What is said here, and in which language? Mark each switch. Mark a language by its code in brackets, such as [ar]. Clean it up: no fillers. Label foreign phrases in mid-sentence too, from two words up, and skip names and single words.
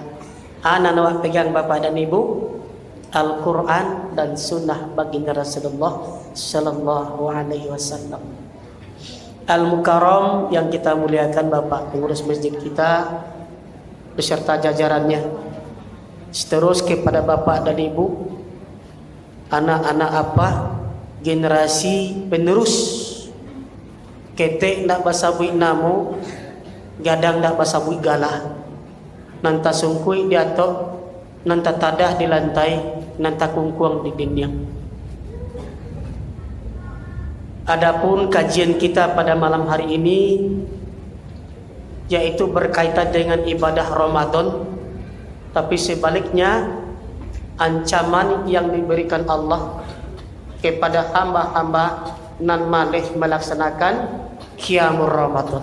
[id] Ana nawak pegang Bapak dan Ibu Al-Quran dan Sunnah baginda Rasulullah [ar] صلى الله عليه وسلم. [id] Al-Mukarram yang kita muliakan Bapak pengurus masjid kita beserta jajarannya, terus kepada Bapak dan Ibu, anak-anak apa generasi penerus, [min] ketek ndak basabui namo, gadang ndak basabui galah, nanta sungkui diatok, nanta tadah di lantai, nanta kungkuang di dinding. [id] Adapun kajian kita pada malam hari ini yaitu berkaitan dengan ibadah Ramadan, tapi sebaliknya ancaman yang diberikan Allah kepada hamba-hamba [min] nan malih [id] melaksanakan [ar] قيام رمضان.